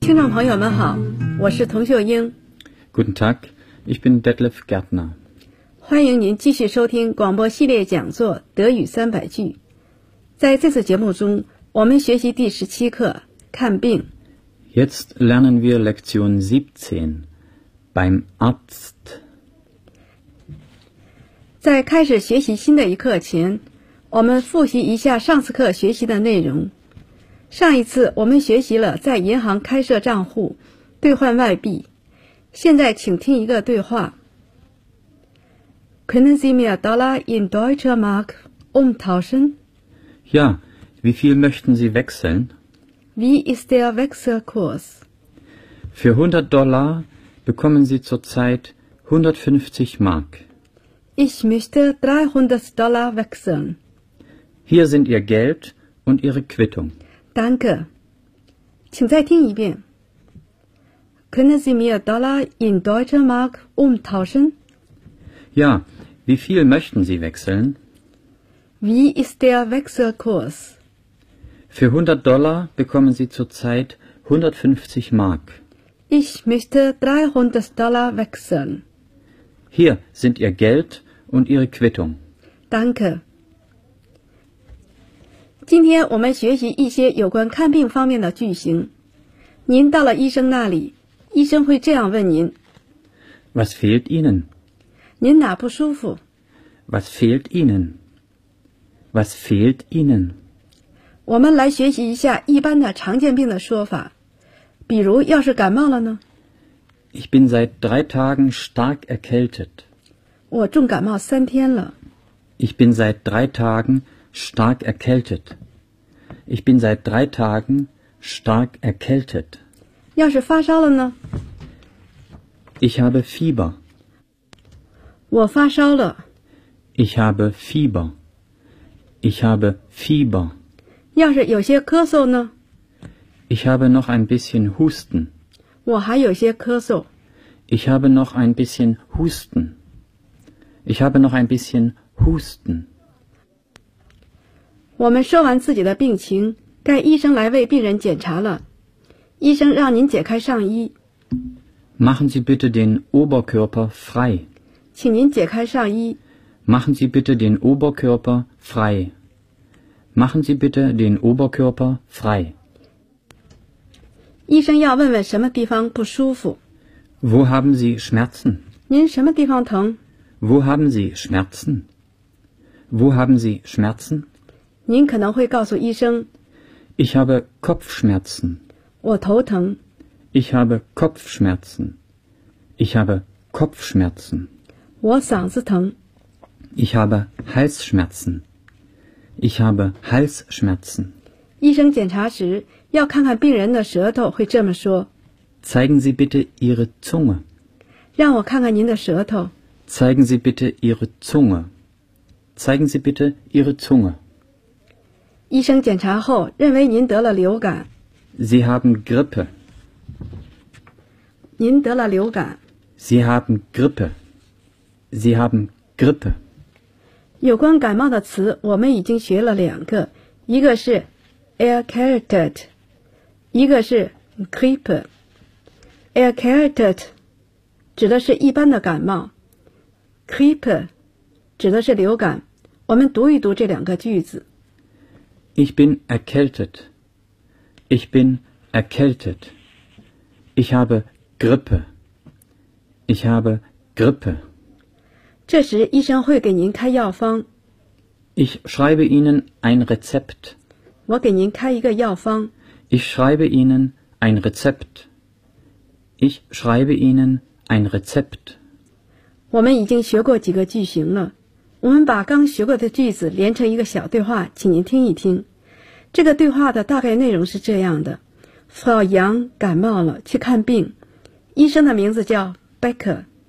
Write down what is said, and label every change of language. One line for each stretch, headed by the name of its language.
Chinese: 朋友们好，我是童秀英。
German: Guten Tag, ich bin Detlef Gärtner。
Chinese: 欢迎您继续收听广播系列讲座《德语三百句》。在这次节目中，我们学习第十七课《看病》。
German: Jetzt lernen wir Lektion 17 beim Arzt。
Chinese: 在开始学习新的一课前，我们复习一下上次课学习的内容。上一次我们学习了在银行开设账户兑换外币，现在请听一个对话。
German: Können Sie mir Dollar in Deutsche Mark umtauschen? Ja, wie viel möchten Sie wechseln? Wie ist der Wechselkurs? Für 100 Dollar bekommen Sie zurzeit 150 Mark. Ich möchte 300 Dollar wechseln. Hier sind Ihr Geld und Ihre Quittung. Danke.
Chinese: 请再听一遍。
German: Können Sie mir Dollar in Deutsche Mark umtauschen? Ja, wie viel möchten Sie wechseln? Wie ist der Wechselkurs? Für 100 Dollar bekommen Sie zurzeit 150 Mark. Ich möchte 300 Dollar wechseln. Hier sind Ihr Geld und Ihre Quittung. Danke.
Chinese: 今天我们学习一些有关看病方面的句型。您到了医生那里，医生会这样问您
German: ：Was fehlt Ihnen？
Chinese: 您哪不舒服
German: ？Was fehlt Ihnen？Was fehlt Ihnen？
Chinese: 我们来学习一下一般的常见病的说法，比如要是感冒了呢
German: ？Ich bin seit 3 Tagen stark erkältet。
Chinese: 我重感冒三天了。
German: Ich bin seit 3 Tagen stark erkältet. Ich bin seit 3 Tagen stark erkältet.
Chinese: 要是发烧了呢
German: ？Ich habe Fieber.
Chinese: 我发烧了。
German: Ich habe Fieber. Ich habe Fieber.
Chinese: 要是有些咳嗽呢
German: ？Ich habe noch ein bisschen Husten.
Chinese: 我还有些咳嗽。
German: Ich habe noch ein bisschen Husten. Ich habe noch ein bisschen Husten.
Chinese: 我们说完自己的病情，该医生来为病人检查了。医生让您解开上衣。
German: Machen Sie bitte den Oberkörper frei.
Chinese: 请您解开上衣。
German: Machen Sie bitte den Oberkörper frei. Machen Sie bitte den Oberkörper frei.
Chinese: 医生要问问什么地方不舒服。
German: Wo haben Sie Schmerzen?
Chinese: 您什么地方疼？
German: Wo haben Sie Schmerzen? Wo haben Sie Schmerzen?
Chinese: 您可能会告诉医生。
German: Ich habe Kopfschmerzen.
Chinese: 我头疼。
German: Ich habe Kopfschmerzen. Ich habe Kopfschmerzen.
Chinese: 我嗓子疼。
German: Ich habe Halsschmerzen. Ich habe Halsschmerzen.
Chinese: 医生检查时要看看病人的舌头，会这么说。
German: Zeigen Sie bitte Ihre Zunge.
Chinese: 让我看看您的舌头。
German: Zeigen Sie bitte Ihre Zunge. Zeigen Sie bitte Ihre Zunge.
Chinese: 医生检查后认为您得了流感。
German: Sie haben Grippe.
Chinese: 您得了流感。
German: Sie haben Grippe. Sie haben Grippe.
Chinese: 有关感冒的词我们已经学了两个，一个是 Erkältet， 一个是 Grippe。 Erkältet 指的是一般的感冒， Grippe 指的是流感。我们读一读这两个句子。
German: Ich bin erkältet. Ich bin erkältet. Ich habe Grippe. Ich habe Grippe.
Chinese: 这时医生会给您开药方。
German: Ich schreibe Ihnen ein Rezept.
Chinese: 我给您开一个药方。
German: Ich schreibe Ihnen ein Rezept. Ich schreibe Ihnen ein Rezept.
Chinese: 我们已经学过几个句型了。我们把刚学过的句子连成一个小对话，请您听一听。这个对话的大概内容是这样的。Frau Yang 感冒了，去看病。医生的名字叫 Becker。